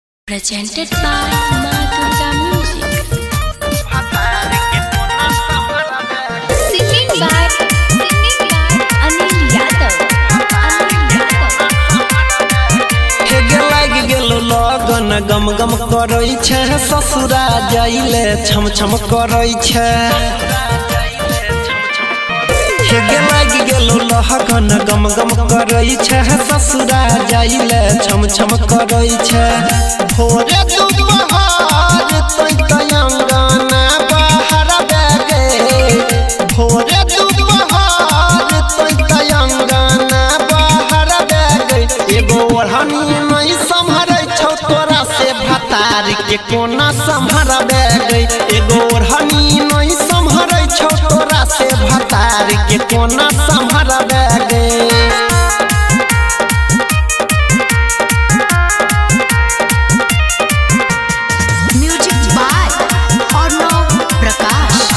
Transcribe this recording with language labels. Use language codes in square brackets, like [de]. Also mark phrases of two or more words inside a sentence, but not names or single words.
[en] Presented by Ma Durga Music. Singing by Anil Yadav. [anp] लगन गम गम करै छै ससुरा जाइले छम छम करै छै लाग गेलो लगन गम गम करै छै ससुरा जाइले छम छम करै छै भोरे दुपहर तै अंगना बाहर बेगे भोरे दुपहर तै अंगना बाहर बेगे एगो ओढ़नी नहीं संभरै तोरा से भतार के कोना संभरबे गई एगो ओढ़नी नहीं संभरै छौ तोरा से भतार के कोना संभरबे गई। [en] Music by अर्णव प्रकाश।